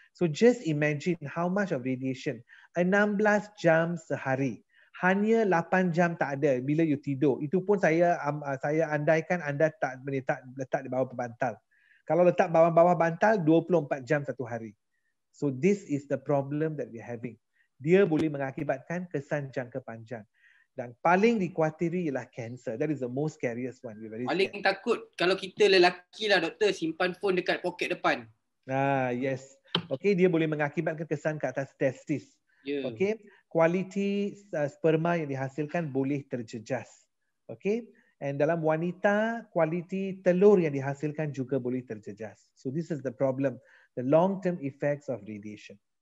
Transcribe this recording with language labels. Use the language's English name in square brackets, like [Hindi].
[English] So just imagine how much of radiation. [Malay] 16 jam sehari. Hanya 8 jam tak ada bila you tidur. Itu pun saya andaikan anda tak letak di bawah bantal. Kalau letak bawah bantal, 24 jam satu hari. [English] So this is the problem that we're having. [Malay] Dia boleh mengakibatkan kesan jangka panjang. Dan paling dikhawatiri ialah cancer. [English] That is the most scariest one. [Malay] Paling takut kalau kita lelaki lah doktor, simpan phone dekat poket depan. Yes. Okay, dia boleh mengakibatkan kesan ke atas testis. Yeah. Okay, kualiti sperma yang dihasilkan boleh terjejas. Okay, and dalam wanita, kualiti telur yang dihasilkan juga boleh terjejas. [English] So this is the problem, the long-term effects of radiation.